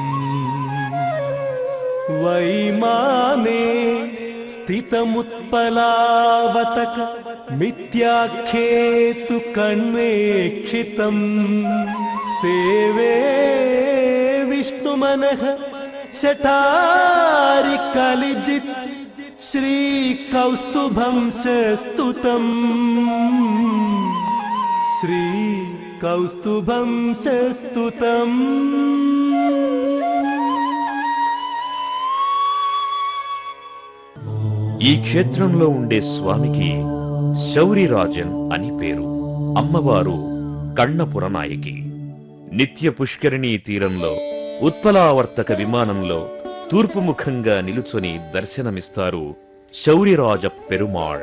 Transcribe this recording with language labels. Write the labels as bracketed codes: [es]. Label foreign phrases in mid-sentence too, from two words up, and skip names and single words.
[sa] वैमाने स्थितमुत्पलावतक मिथ्याख्येतु कण्वेक्षितम् सेवे विष्णुमनः शठारि कलिजित् श्रीकौस्तुभं स्तुतम् श्रीकौस्तुभं स्तुतम्। [te] ఈ క్షేత్రంలో ఉండే స్వామికి శౌరిరాజన్ అని పేరు. అమ్మవారు కణ్ణపుర నాయకి. నిత్య పుష్కరిణీ తీరంలో ఉత్పలావర్తక విమానంలో తూర్పుముఖంగా నిలుచొని దర్శనమిస్తారు శౌరిరాజ పెరుమాళ్.